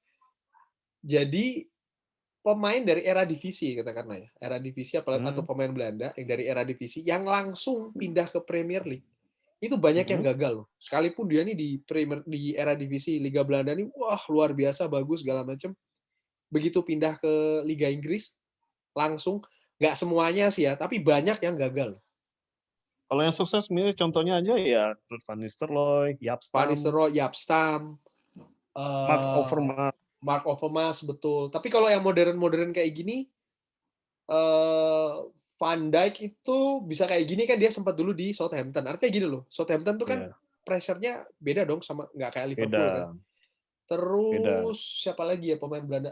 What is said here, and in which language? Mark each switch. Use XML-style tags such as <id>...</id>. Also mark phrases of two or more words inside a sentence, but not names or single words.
<id>Jadi pemain dari era divisi katakanlah ya, era divisi atau pemain Belanda yang dari era divisi yang langsung pindah ke Premier League itu banyak yang gagal loh. Sekalipun dia nih di era divisi Liga Belanda nih, wah luar biasa bagus segala macam. Begitu pindah ke Liga Inggris, langsung Nggak semuanya sih ya, tapi banyak yang gagal. Kalau yang sukses mirip contohnya aja ya Van Nistelrooy, Jaap Van Stam, Nistelrooy, Jaap Stam, Mark eh, Overmars. Mark Overmars, betul. Tapi kalau yang modern-modern kayak gini, eh, Van Dijk itu bisa kayak gini kan dia sempat dulu di Southampton. Artinya gini loh, Southampton tuh kan Ya, pressure-nya beda dong sama nggak kayak Liverpool kan. beda, beda. Terus siapa lagi ya pemain Belanda?</id>